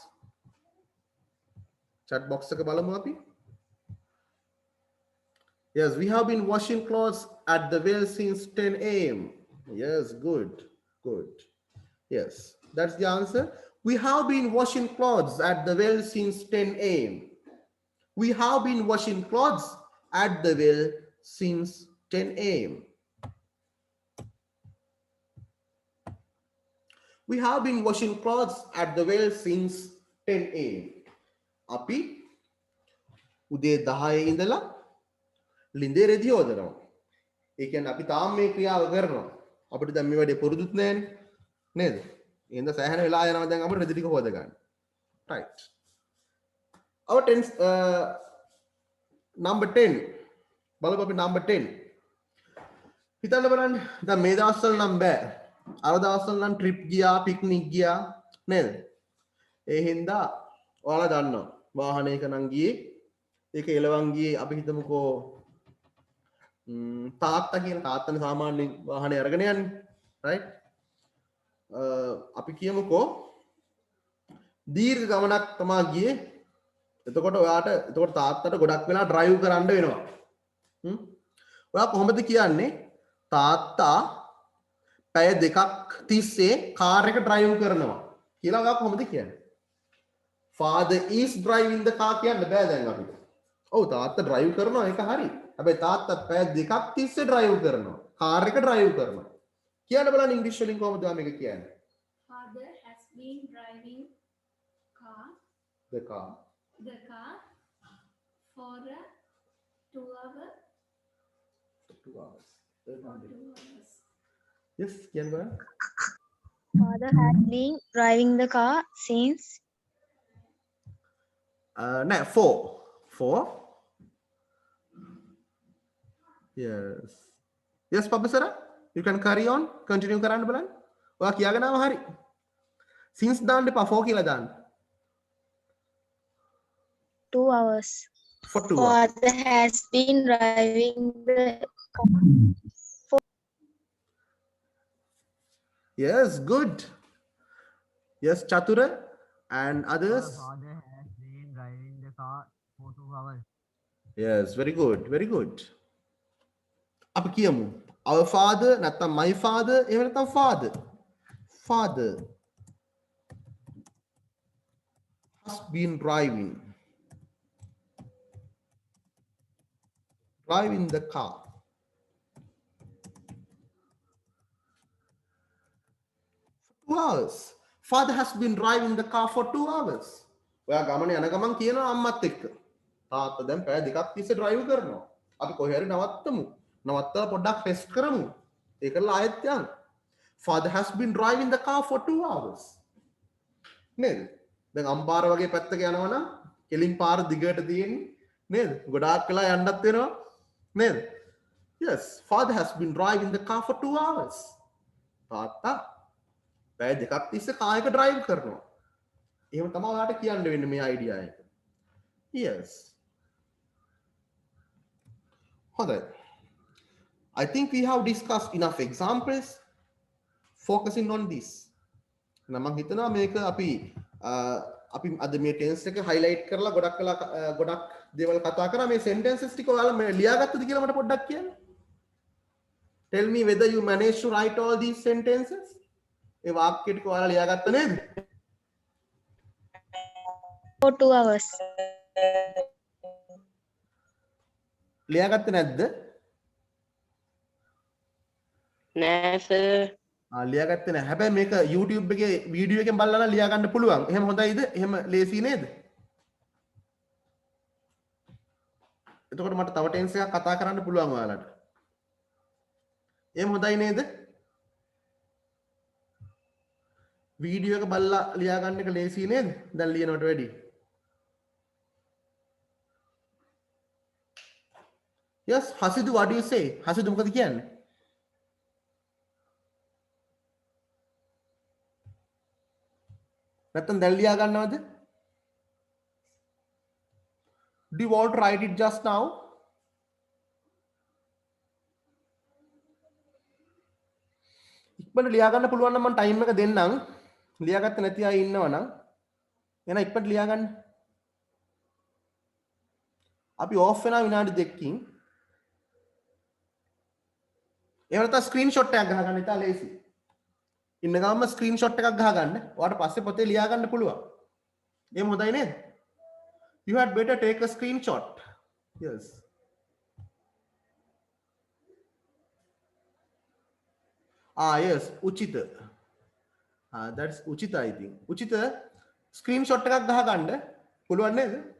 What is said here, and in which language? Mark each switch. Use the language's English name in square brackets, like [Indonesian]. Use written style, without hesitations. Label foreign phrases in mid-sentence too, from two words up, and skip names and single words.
[English] Chat box [Sinhala] එක බලමු අපි. [English] Yes, we have been washing clothes at the well since 10 a.m. Yes, good, good. Yes, that's the answer. We have been washing clothes at the well since 10 a.m. We have been washing clothes at the well since 10 a.m. We have been washing clothes at the well since 10 a.m. [Sinhala] අපි උදේ 10 ඉඳලා ලිඳේ රෙදි හොදනවා. ඒ කියන්නේ අපි තාම මේ ක්‍රියාව කරනවා. අපිට දැන් මේ වැඩේ පුරුදුත් නැහැනේ. නේද? එහෙනම් සෑහෙන වෙලා යනවා දැන් අපිට රෙදි ටික හොද ගන්න. [English] Right. Our number 10. [Sinhala] බලමු අපි number 10. හිතන්න බලන්න. දැන් මේ දවස්වල නම් බෑ. අර දවස්වල නම් ට්‍රිප් ගියා, පික්නික් ගියා නේද? ඒ හින්දා ඔයාලා දන්නවා. වාහනයක නම් ගියේ ඒක එලවන් ගියේ අපි හිතමුකෝ තාත්තා කියන තාත්තනේ සාමාන්‍යයෙන් වාහනේ අරගෙන යන්නේ. රයිට්? අපි කියමුකෝ දීර්ඝ ගමනක් තමා ගියේ. එතකොට ඔයාට එතකොට තාත්තට ගොඩක් වෙලා ඩ්‍රයිව් කරන්න වෙනවා. ඔයා කොහොමද කියන්නේ තාත්තා පැය දෙකක් තිස්සේ කාර් එක ඩ්‍රයිව් කරනවා කියලා ඔයා කොහොමද කියන්නේ? [English] Father is driving the car [Sinhala] කියන්න බෑ දැන් අපිට. ඔව් තාත්තා ඩ්‍රයිව් කරනවා ඒක හරි. හැබැයි තාත්තා පැය දෙකක් තිස්සේ ඩ්‍රයිව් කරනවා. කාර් එක ඩ්‍රයිව් කරනවා. කියන්න බලන්න ඉංග්‍රීසි වලින් කොහොමද මේක කියන්නේ? [English] Father has been driving the car for 2 hours. 2 hours. For 2 hours. Yes, [Sinhala] කියන්න බලන්න. [English] Father has been driving the car since No, 4. Yes. Yes, Professor. You can carry on. Continue [Sinhala] කරන්න බලන්න. ඔයා කියාගෙන ආව හරි. Since දාන්න එපා 4 කියලා දාන්න. [English] 2 hours. For 2 hours. Father has been driving the car. Yes, good. Yes, Chatura and Our others. father has been driving the car for 2 hours. Yes, very good. Very good. [Sinhala] අපි කියමු. [English] Our father නැත්නම් my father [Sinhala] එහෙම නැත්නම් [English] father. Father has been driving the car. 2 hours. Father has been driving the car for 2 hours. [Sinhala] ඔයා ගමනේ යන ගමන් කියනවා අම්මත් එක්ක. තාත්තා දැන් පැය දෙකක් තිස්සේ ඩ්‍රයිව් කරනවා. අපි කොහේ හරි නවත්තමු. නවත්තලා පොඩ්ඩක් රෙස්ට් කරමු. ඒකලා ආයෙත් යන්න. [English] Father has been driving the car for 2 hours. [Sinhala] නේද? දැන් අම්පාර වගේ පැත්තක යනවා නම් කෙලින් පාර දිගට තියෙන්නේ නේද? ගොඩාක් වෙලා යන්නත් වෙනවා නේද? [English] Yes, father has been driving the car for 2 hours. [Sinhala] තාත්තා පැය දෙකක් තිස්සේ කාර් එක ඩ්‍රයිව් කරනවා. එහෙම තමයි ඔයාලට කියන්න වෙන්නේ මේ අයිඩියා එක. Yes. හොඳයි. [English] I think we have discussed enough examples focusing on this. [Sinhala] මම හිතනවා මේක අපි අද මේ ටෙන්ස් එක highlight කරලා ගොඩක් දේවල් කතා කරා. මේ sentences ටික ඔයාලා මේ ලියාගත්තද කියලා මට පොඩ්ඩක් කියන්න. [English] Tell me whether you managed to write all these sentences. [Sinhala] ඒ වාක්‍ය ටික ඔයාලා ලියාගත්ත නේද? [English] For 2 hours. [Sinhala] ලියාගත්තේ නැද්ද? නෑ සර්. ලියාගත්තේ නැහැ. හැබැයි මේක YouTube එකේ වීඩියෝ එකෙන් බලලා ලියා ගන්න පුළුවන්. එහෙම හොඳයිද? එහෙම ලේසි නේද? එතකොට මට තව ටෙන්ස් එකක් කතා කරන්න පුළුවන් ඔයාලට. එහෙම හොඳයි නේද? වීඩියෝ එක බලලා ලියා ගන්න එක ලේසි නේද? දැන් ලියනවට වැඩිය. [English] Yes, Hasidu, what do you say? [Sinhala] Hasidu මොකද කියන්නේ? නැත්තම් දැන් ලියා ගන්නවද? [English] Do you want to write it just now? [Sinhala] ඉක්මනට ලියා ගන්න පුළුවන් නම් මම ටයිම් එක දෙන්නම්. ලියාගත්තේ නැති අය ඉන්නවනම් එහෙනම් ඉක්මනට ලියා ගන්න. අපි ඕෆ් වෙනා විනාඩි 2කින්. එහෙම නැත්නම් ස්ක්‍රීන්ෂොට් එකක් ගහගන්න ඉතින් ලේසි. ඉන්න ගමන්ම ස්ක්‍රීන්ෂොට් එකක් ගහගන්න. ඔයාලට පස්සේ පොතේ ලියා ගන්න පුළුවන්. එහෙම හොඳයි නේද? [English] You had better take a screenshot. Yes. Yes, Uchita. That's Uchita, I think. Uchita, [Sinhala] screenshot එකක් ගහගන්න පුළුවන් නේද?